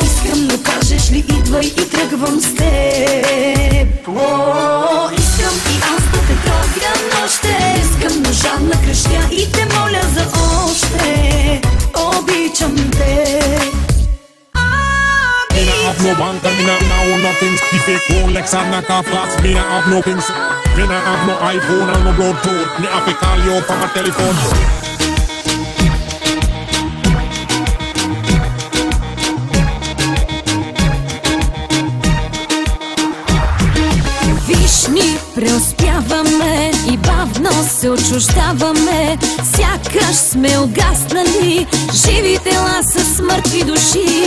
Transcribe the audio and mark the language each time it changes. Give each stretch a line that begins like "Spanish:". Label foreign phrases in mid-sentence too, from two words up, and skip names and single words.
Bulgarian: Искам да кажеш ли идвай и тръгвам с теб. Искам и аз да те тровя нощем. Искам ножа на кръщя и те моля за още. Обичам те.
Jamaican Creole English: Me nah have no bank and me nah own no things. People Rolex and not a flash. Me nah have no things. Me nah have no iPhone and no blood phone. Me have to call you from a telephone.
Bulgarian: Ни преуспяваме и бавно се отчуждаваме. Сякаш сме угаснали живи тела с мъртви души.